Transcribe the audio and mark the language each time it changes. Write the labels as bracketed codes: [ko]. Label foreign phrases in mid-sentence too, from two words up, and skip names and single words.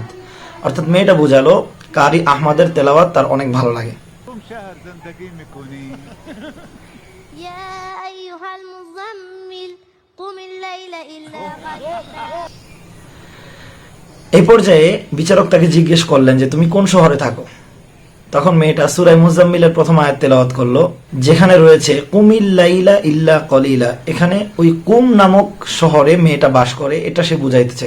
[bn] অর্থাৎ মেয়েটা বোঝালো কারি আহমদের তেলাওয়াত তার অনেক ভালো লাগে। [fa] کدوم شهر زندگی میکنی؟ [ar] يا أيها المزمل قم الليل إلا قليلا [bn] এই পর্যায়ে বিচারক তাকে জিজ্ঞেস করলেন যে তুমি কোন শহরে থাকো? তখন মেয়েটা সূরা মুজাম্মিলের প্রথম আয়াত তেলাওয়াত করলো, যেখানে রয়েছে [ar] قم الليل إلا قليلا. [bn] এখানে ওই কুম নামক শহরে মেয়েটা বাস করে, এটা সে বুঝাইতে চাইল।